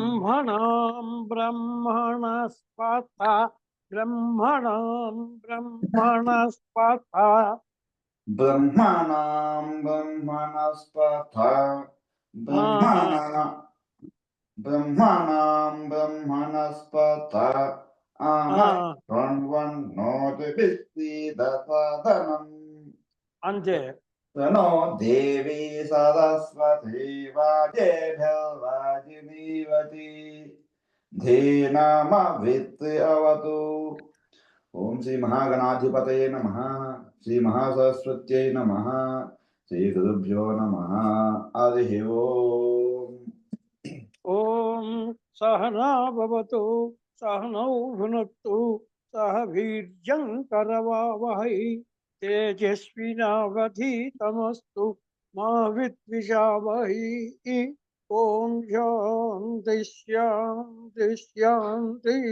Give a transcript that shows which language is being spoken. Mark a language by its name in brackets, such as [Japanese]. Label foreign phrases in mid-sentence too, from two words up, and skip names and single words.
[Sanskrit] బ్రహ్మణాం బ్రహ్మణస్పత బ్రహ్మణాం బ్రహ్మణస్పత బ్రహ్మణాం బ్రహ్మణస్పత బ్రహ్మణాం బ్రహ్మణస్పత శృణ్వన్నోతిభిः सीदसादनम् [Telugu] అంతే. [Sanskrit] तनो देवी सरस्वती वाजेभिर्वाजिनीवती धेनामवित्ति अवतु। ओम श्री महागणाधिपतये नमः। श्री महासरस्वत्यै नमः। श्री गुरुभ्यो नमः। हरिः ओम। ఓం సహనా భవతు సహనౌ భునత్తు సహ వీర్యం కరవావహై తేజస్వినావధీతమస్తు మా విద్విషావహై. ఓం శాంతి శాంతి శాంతి.